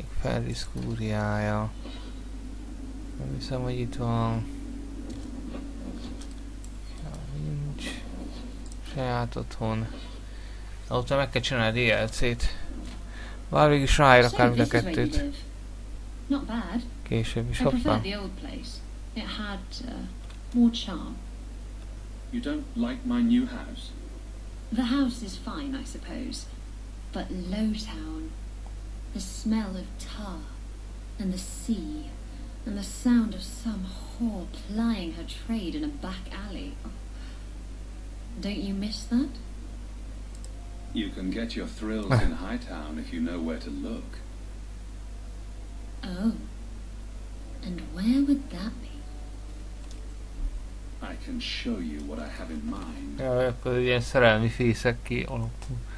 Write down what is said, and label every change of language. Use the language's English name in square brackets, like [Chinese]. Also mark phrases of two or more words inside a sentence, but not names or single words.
[Hungarian] Ferris kúriája. Nem hiszem, hogy itt van. Ja, nincs. Saját otthon. Ott meg kell csinálni a DLC-t. Bár végig is ráér akár mind a kettőt. [English] Not bad. [Hungarian] Később is [English] I prefer [Hungarian] hoppá. [English] the old place. It had more charm. You don't like my new house? The house is fine, I suppose, but Lowtown, the smell of tar, and the sea, and the sound of some whore plying her trade in a back alley. Don't you miss that? You can get your thrills in Hightown if you know where to look. Oh, and where would that be? I can show you what I have in mind. [Hungarian] Ja, akkor ilyen szerelmi fészek ki alakul.